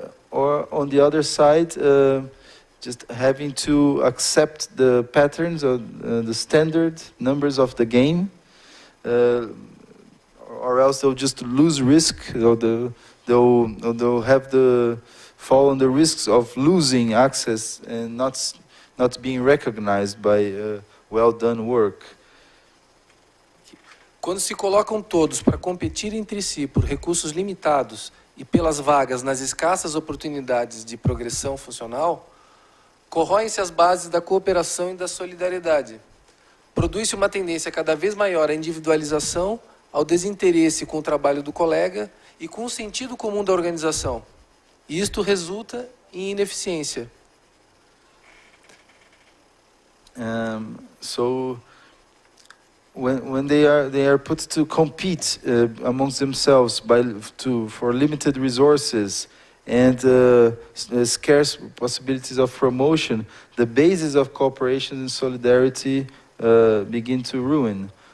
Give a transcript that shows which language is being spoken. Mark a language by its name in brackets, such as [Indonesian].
[English] or on the other side just having to accept the patterns or the standard numbers of the game, or else they'll just lose risk, or they'll have the fall on the risks of losing access and not being recognized by well done work. [Portuguese] Quando se colocam todos para competir entre si por recursos limitados e pelas vagas nas escassas oportunidades de progressão funcional, corroem-se as bases da cooperação e da solidariedade. Produz-se uma tendência cada vez maior à individualização, ao desinteresse com o trabalho do colega e com o sentido comum da organização. E isto resulta em ineficiência. [English] So when they are put to compete amongst themselves for limited resources and scarce possibilities of promotion, the basis of cooperation and solidarity begin to ruin.